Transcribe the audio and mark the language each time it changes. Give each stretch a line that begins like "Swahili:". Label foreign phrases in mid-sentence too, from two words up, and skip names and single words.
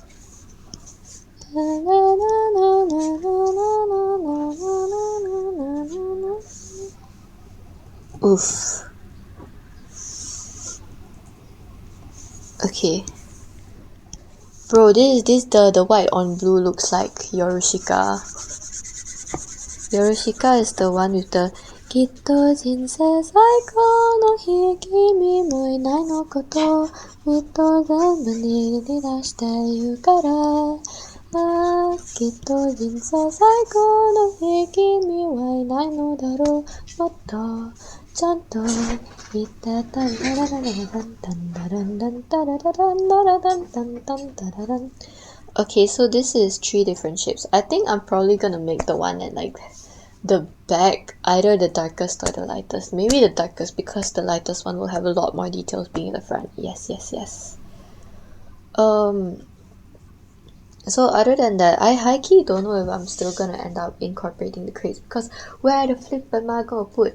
English: Oof. Okay. Bro, this the white on blue looks like Yorushika. Yorushika is the one with the
Japanese: きっと 人生 最高 の 日 君 も いない の こと もっと 全部 に にらして いる から. きっと 人生 最高 の 日 君 は いない の だろう もっと ちゃんと 言って たん.
English: Okay, so this is 3 different shapes. I think I'm probably gonna make the one at like the back, either the darkest or the lightest. Maybe the darkest, because the lightest one will have a lot more details being in the front. Yes. So other than that, I high-key don't know if I'm still gonna end up incorporating the crates, because where the flip am I gonna put?